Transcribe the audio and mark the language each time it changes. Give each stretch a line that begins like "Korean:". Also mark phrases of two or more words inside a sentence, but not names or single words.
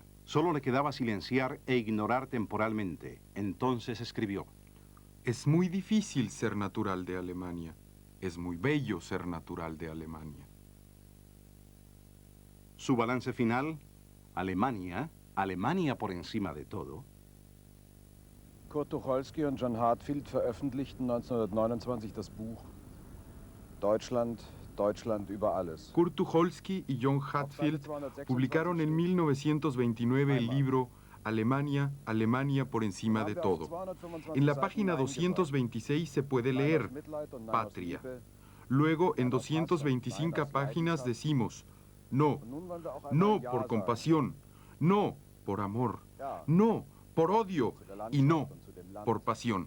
Spanish: Solo le quedaba silenciar e ignorar temporalmente. Entonces escribió: Es muy difícil ser natural de Alemania. Es muy bello ser natural de Alemania. Su balance final: Alemania, Alemania por encima de todo.
German: Kurt Tucholsky und John Hartfield veröffentlichten 1929 das Buch Deutschland, Deutschland über alles.
Spanish: Kurt Tucholsky y John Hatfield publicaron en 1929 el libro Alemania, Alemania por encima de todo. En la página 226 se puede leer Patria. Luego, en 225 páginas decimos no, no por compasión, no por amor, no por odio y no por pasión.